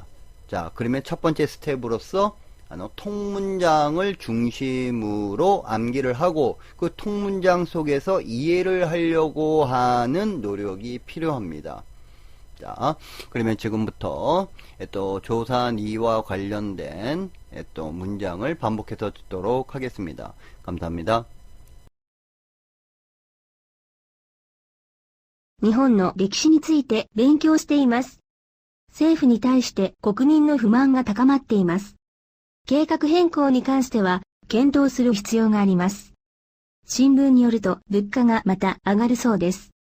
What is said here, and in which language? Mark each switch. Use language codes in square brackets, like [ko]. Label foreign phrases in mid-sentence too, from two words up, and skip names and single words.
[ko] 자, 그러면 첫 번째 스텝으로서 통문장을 중심으로 암기를 하고 그 통문장 속에서 이해를 하려고 하는 노력이 필요합니다. 자, 그러면 지금부터 또 조사 니와 관련된 또 문장을 반복해서 듣도록 하겠습니다. 감사합니다. [ja] 日本の歴史について勉強しています。政府に対して国民の不満が高まっています。計画変更に関しては検討する必要があります。新聞によると物価がまた上がるそうです。